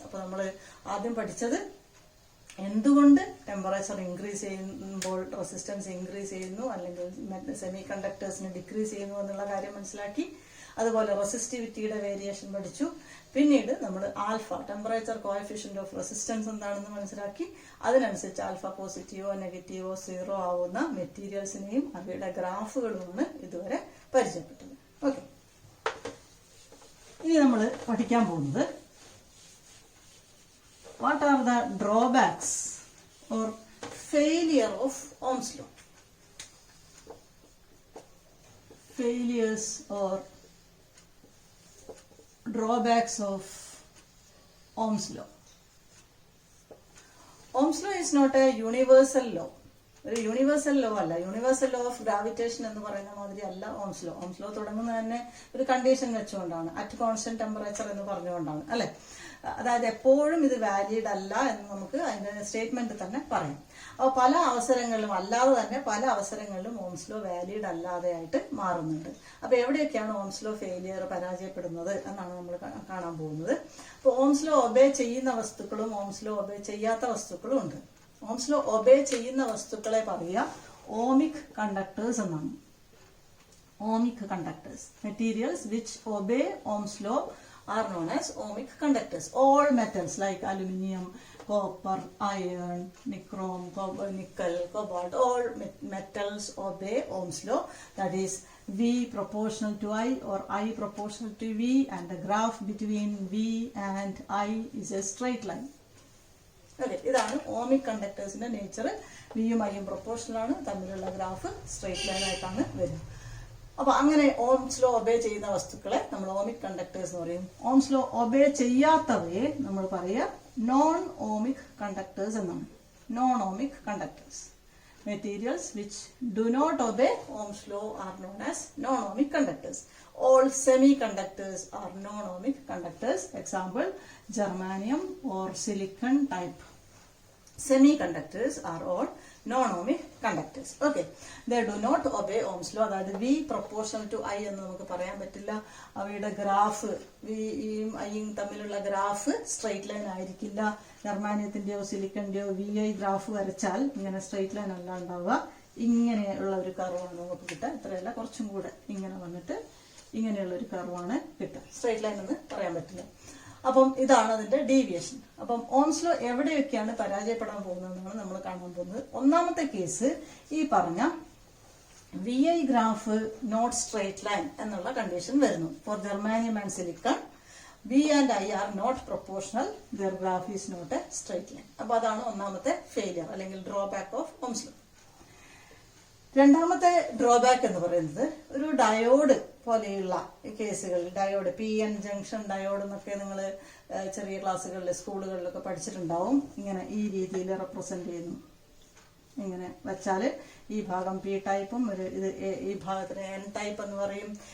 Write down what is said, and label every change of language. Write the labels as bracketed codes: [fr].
[ml] അപ്പൊ നമ്മൾ ആദ്യം പഠിച്ചത് എന്തുകൊണ്ട് ടെമ്പറേച്ചർ ഇൻക്രീസ് ചെയ്യുമ്പോൾ റെസിസ്റ്റൻസ് ഇൻക്രീസ് ചെയ്യുന്നു അല്ലെങ്കിൽ സെമി കണ്ടക്ടേഴ്സിന് ഡിക്രീസ് ചെയ്യുന്നു എന്നുള്ള കാര്യം മനസ്സിലാക്കി. അതുപോലെ റെസിസ്റ്റിവിറ്റിയുടെ വേരിയേഷൻ പഠിച്ചു. പിന്നീട് നമ്മൾ alpha temperature coefficient of resistance എന്താണെന്ന് മനസ്സിലാക്കി. അതിനനുസരിച്ച് ആൽഫ പോസിറ്റീവോ നെഗറ്റീവോ സീറോ ആവുന്ന മെറ്റീരിയൽസിനെയും അവയുടെ ഗ്രാഫുകളുമാണ് ഇതുവരെ പരിചയപ്പെട്ടത്. [en] okay, [ml] ഇനി നമ്മൾ പഠിക്കാൻ പോകുന്നത് [en] what are the drawbacks or failure of Ohm's law. Failures or drawbacks of Ohm's law. Ohm's law is not a universal law. [ml] ഒരു യൂണിവേഴ്സൽ ലോ അല്ല. യൂണിവേഴ്സൽ ലോ ഓഫ് ഗ്രാവിറ്റേഷൻ എന്ന് പറയുന്ന മാതിരി അല്ല ഓംസ് ലോ. ഓംസ് ലോ തുടങ്ങുന്നത് തന്നെ ഒരു condition വെച്ചുകൊണ്ടാണ്, [en] at constant temperature [ml] എന്ന് പറഞ്ഞുകൊണ്ടാണ് അല്ലെ. അതായത് എപ്പോഴും ഇത് വാലിഡ് അല്ല എന്ന് നമുക്ക് അതിന്റെ സ്റ്റേറ്റ്മെന്റ് തന്നെ പറയാം. അപ്പോൾ പല അവസരങ്ങളിലും അല്ലാതെ തന്നെ പല അവസരങ്ങളിലും ഓംസ് ലോ വാലിഡ് അല്ലാതെ ആയിട്ട് മാറുന്നുണ്ട്. അപ്പൊ എവിടെയൊക്കെയാണ് ഓംസ് ലോ ഫെയിലിയർ പരാജയപ്പെടുന്നത് എന്നാണ് നമ്മൾ കാണാൻ പോകുന്നത്. അപ്പോൾ ഓംസ് ലോ ഒബേ ചെയ്യുന്ന വസ്തുക്കളും ഓംസ് ലോ ഒബേ ചെയ്യാത്ത വസ്തുക്കളും ഉണ്ട്. ഓംസ് ലോ ഒബേ ചെയ്യുന്ന വസ്തുക്കളെ പറയുക ഓമിക് കണ്ടക്ടേഴ്സ് എന്നാണ്. [en] Ohmic conductors, materials which obey Ohm's law are known as ohmic conductors. All metals like aluminium, copper, iron, nichrome, nickel, cobalt, all metals obey Ohm's law. That is V proportional to I or I proportional to V, and the graph between V and I is a straight line. [ml] Okay, ഇതാണ് ohmic കണ്ടക്ടേഴ്സിന്റെ nature. വിയും ഐയും proportional ആണ്, തമ്മിലുള്ള graph straight line ആയിട്ടാണ് വരുന്നത്. അപ്പൊ അങ്ങനെ Ohm's law obey ചെയ്യുന്ന വസ്തുക്കളെ നമ്മൾ ഓമിക് കണ്ടക്ടേഴ്സ് എന്ന് പറയും. ഓംസ് ലോ ഒബേ ചെയ്യാത്തവയെ നമ്മൾ പറയുക നോൺ ഓമിക് കണ്ടക്ടേഴ്സ് എന്നാണ്. [en] Non ohmic conductors, materials which do not obey Ohm's law are known as non ohmic conductors. All semiconductors are non-ohmic conductors. Example, germanium or silicon type semiconductors are all non-ohmic conductors. Okay, they do not obey Ohm's law. [ml] അതായത് [en] V proportional to I [ml] എന്ന് നമുക്ക് പറയാൻ പറ്റില്ല. അവയുടെ graph വിയും ഐയും തമ്മിലുള്ള graph straight line ആയിരിക്കില്ല. ജർമാനിയത്തിന്റെയോ സിലിക്കന്റെയോ VI ഗ്രാഫ് വരച്ചാൽ ഇങ്ങനെ സ്ട്രെയിറ്റ് ലൈൻ അല്ല ഉണ്ടാവുക. ഇങ്ങനെയുള്ള ഒരു കർവാണ് നമുക്ക് കിട്ടുക. ഇത്രയല്ല, കുറച്ചും കൂടെ ഇങ്ങനെ വന്നിട്ട് ഇങ്ങനെയുള്ള ഒരു കർവാണ് കിട്ടുക. സ്ട്രെയിറ്റ് ലൈൻ എന്ന് പറയാൻ പറ്റില്ല. അപ്പം ഇതാണ് അതിന്റെ ഡീവിയേഷൻ. അപ്പം ഓംസ് ലോ എവിടെയൊക്കെയാണ് പരാജയപ്പെടാൻ പോകുന്നതെന്നാണ് നമ്മൾ കാണാൻ പോകുന്നത്. ഒന്നാമത്തെ കേസ് ഈ പറഞ്ഞ VI graph [en] not straight line [ml] എന്നുള്ള കണ്ടീഷൻ വരുന്നു. [en] For germanium and silicon V and I are not proportional, their graph is not a straight line. [ml] അപ്പൊ അതാണ് ഒന്നാമത്തെ ഫെയിലിയർ അല്ലെങ്കിൽ ഡ്രോബാക്ക് ഓഫ് ഓംസ് ലോ. രണ്ടാമത്തെ ഡ്രോബാക്ക് എന്ന് പറയുന്നത് ഒരു ഡയോഡ് പോലെയുള്ള കേസുകളിൽ, ഡയോഡ് PN ജംഗ്ഷൻ ഡയോഡ് എന്നൊക്കെ നിങ്ങൾ ചെറിയ ക്ലാസ്സുകളിൽ സ്കൂളുകളിലൊക്കെ പഠിച്ചിട്ടുണ്ടാവും. ഇങ്ങനെ ഈ രീതിയിൽ റെപ്രസെന്റ് ചെയ്യുന്നു. ഇങ്ങനെ വെച്ചാൽ ഈ ഭാഗം P ടൈപ്പും ഈ ഭാഗത്തിന് N ടൈപ്പ് എന്ന് പറയും.